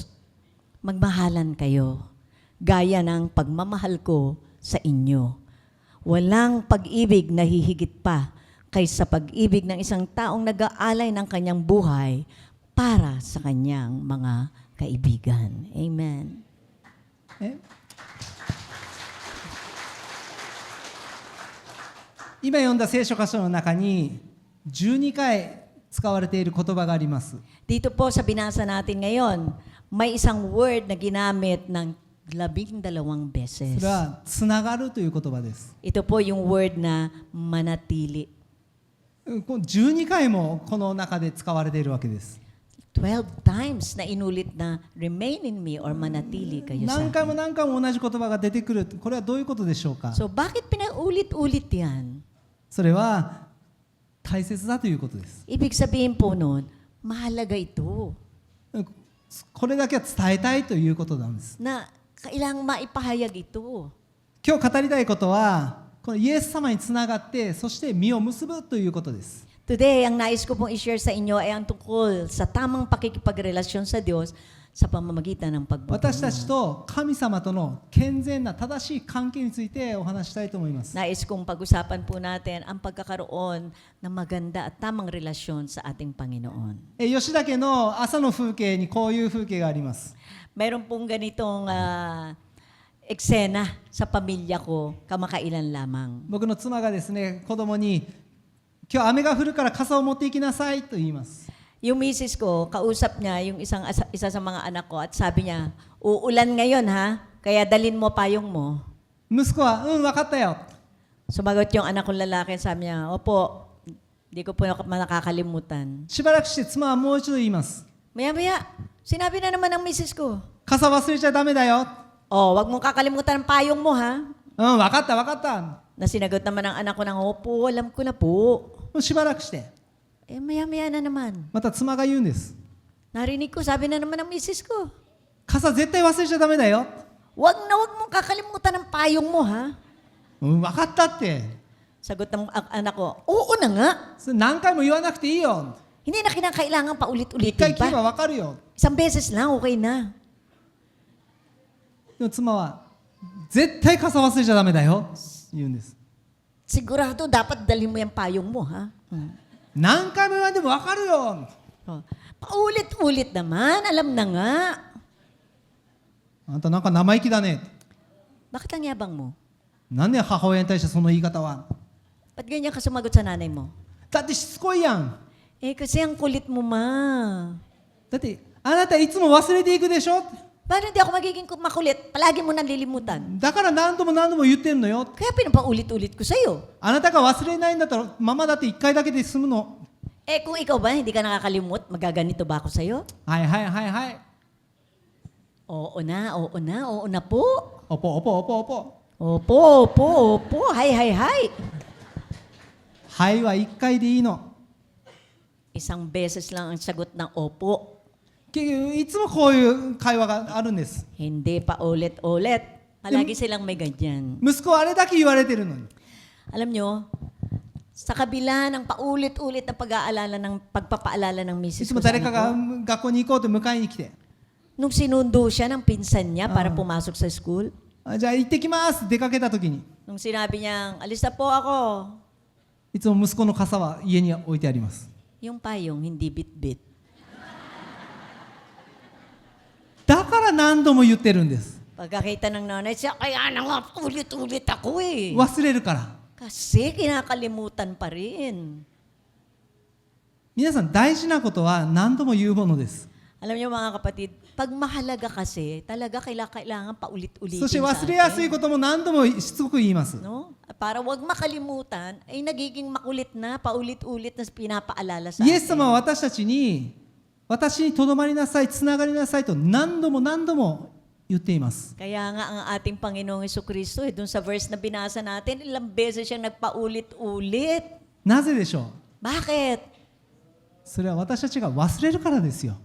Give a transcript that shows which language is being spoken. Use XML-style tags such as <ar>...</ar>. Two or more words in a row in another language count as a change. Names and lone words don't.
<tl>Magmahalan kayo, gaya ng pagmamahal ko sa inyo. Walang pag-ibig na hihigit pa kaysa pag-ibig ng isang taong nag-aalay ng kanyang buhay para sa kanyang mga kaibigan. Amen.</tl> <ja>え今読んだ聖書箇所の中に12回使われている言葉があります。</ja> <tl>Dito po sa binasa natin ngayon, may isang word na ginamit ng 12 beses.</tl> <ja>それはつながるという言葉です。</ja> <tl>Ito po yung word na manatili.</tl> <ja>この12回もこの中で使われているわけです。</ja> <tl>12 times na inulit na</tl> <en>remain in me</en> <tl>or manatili kayo sa</tl> <ja>何回も</ja> <tl>akin.</tl> <ja>何回も同じ言葉が出てくる。これはどういうことでしょうか。</ja> <tl>So bakit pinaulit-ulit yan?</tl> <ja>それは大切だということです。</ja> <tl>Ibig sabihin po nun, mahalaga ito</tl> <ja>これだけは伝えたいということなんです。</ja> <tl>na kailangang maipahayag ito.</tl> <ja>今日語りたいことは、このイエス様につながって、そして実を結ぶということです。</ja> <tl>Today, ang nais ko pong i-share sa inyo ay ang tungkol sa tamang pakikipagrelasyon sa Diyos sa pamamagitan ng</tl> <ja>私たち</ja> <tl>pagbubunga.</tl> <ja>と神様との健全な正しい関係についてお話ししたいと思います。</ja> <tl>Nais kong pag-usapan po natin ang pagkakaroon ng maganda at tamang relasyon sa ating Panginoon.</tl> <ja>吉田家の朝の風景にこういう風景があります。</ja> <tl>Meron pong ganitong eksena sa pamilya ko, kamakailan lamang.</tl> <ja>僕の妻がですね、子供に今日雨が降るから傘を持って行きなさいと言います。</ja> <tl>Yung misis ko, kausap niya yung isa sa mga anak ko at sabi niya, uulan ngayon ha, kaya dalin mo payong mo.</tl> <ja>息子は、分かったよ。</ja> <tl>Sumagot yung anak kong lalaki, sabi niya, opo, di ko po nakakalimutan.</tl> <ja>しばらくして妻はもう一度言います。</ja> <tl>Maya-maya, sinabi na naman ng misis ko,</tl> <ja>傘忘れちゃダメだよ。</ja> <tl>oh, wag mong kakalimutan ang payong mo ha.</tl> <ja>分かった分かった。</ja> <tl>Na sinagot naman ng anak ko ng, opo, alam ko na po.</tl> <ja>しばらくして、</ja> <tl>Maya-maya na naman.</tl> <ja>また妻が言うんです。</ja> <tl>Narinig ko, sabi na naman ng misis ko,</tl> <ja>傘絶対忘れちゃダメだよ。</ja> <tl>wag mong kakalimutan ang payong mo ha.</tl> <ja>分かったって。</ja> <tl>Sagot ng anak ko, oo na nga.</tl> <ja>それ何回も言わなくていいよ。</ja> <tl>Hindi na kinakailangan</tl> <ja>一</ja> <tl>paulit-ulitin</tl> <ja>回聞けば</ja> <tl>pa.</tl> <ja>分かるよ。</ja> <tl>Isang beses lang, okay na.</tl> <ja>でも妻は絶対傘忘れちゃダメだよ言うんです。</ja> <tl>Sigurado, dapat dalhin mo yung payong mo, ha?</tl> <ja>何回も言わんでも分かるよ。 Oh.</ja> <tl>Paulit-ulit naman, alam na nga.</tl> <ja>あんたなんか生意気だね。</ja> <tl>Bakit ang yabang mo?</tl> <ja>なんで母親に対してその言い方は。</ja> <tl>Ba't ganyan ka sumagot sa nanay mo?</tl> <ja>だってしつこいやん。</ja> <tl>Kasi ang kulit mo, ma.</tl> <ja>だってあなたいつも忘れていくでしょ。</ja> <tl>Paano hindi ako magiging makulit? Palagi mo nang lilimutan.</tl> <ja>だから何度も何度も言ってんのよ。</ja> <tl>Kaya pinapaulit-ulit ko sa'yo.</tl> <ja>あなたが忘れないんだったらママだって一回だけで済むの。</ja> <tl>Kung ikaw ba, hindi ka nakakalimut, magaganito ba ako sa'yo?</tl> <ja>はいはいはいはい。</ja> <tl>Oo na po. opo opo opo opo. Opo. Hay.</tl> <ja>はいは一回でいいの。</ja> <tl>Isang beses lang ang sagot ng opo.</tl> <ja>結局いつもこういう会話があるんです。</ja> <tl>Hindi pa ulit-ulit. Palagi silang may ganyan.</tl> <ja>息子はあれだけ言われてるのに。</ja> <tl>Alam nyo, sa kabila ng paulit-ulit na pagpapaalala ng</tl> <ja>い</ja> <tl>misis</tl> <ja>つ</ja> <tl>ko</tl> <ja>も</ja> <tl>sa</tl> <ja>誰か</ja> <tl>anak</tl> <ja>が</ja> <tl>ko,</tl> <ja>学校に行こうと迎えに来て、</ja> <tl>nung sinundo siya ng pinsan niya para pumasok sa school,</tl> <ja>じゃあ行ってきます出かけた時に、</ja> <tl>nung sinabi niyang, alis na po ako,</tl> <ja>いつも息子の傘は家に置いてあります。</ja> <tl>yung payong hindi bit-bit.</tl> <ja>だから何度も言ってるんです。</ja> <tl>Pagkakita ng nanay siya, kaya na nga, ulit-ulit ako eh.</tl> <ja>忘れるから。</ja> <tl>Kasi kinakalimutan pa rin.</tl> <ja>皆さん大事なことは何度も言うものです。</ja> <tl>Alam niyo mga kapatid, pag mahalaga kasi, talaga kailangan paulit-ulitin</tl> <ja>そして</ja> <tl>sa</tl> <ja>忘れやすい</ja> <tl>atin.</tl> <ja>ことも何度もしつこく言います。</ja> <tl>No? Para wag makalimutan, ay nagiging makulit na, paulit-ulit na pinapaalala sa</tl> <ja>イエス様は</ja> <tl>atin.</tl> <ja>私たちに、私にとどまりなさい、つながりなさいと何度も何度も言っています。</ja> <tl>Kaya nga ang ating Panginoong Jesucristo, dun sa verse na binasa natin, ilang beses siyang nagpaulit-ulit.</tl> <ja>なぜでしょう。</ja> <tl>Bakit?</tl> <ja>それは私たちが忘れるからですよ。</ja>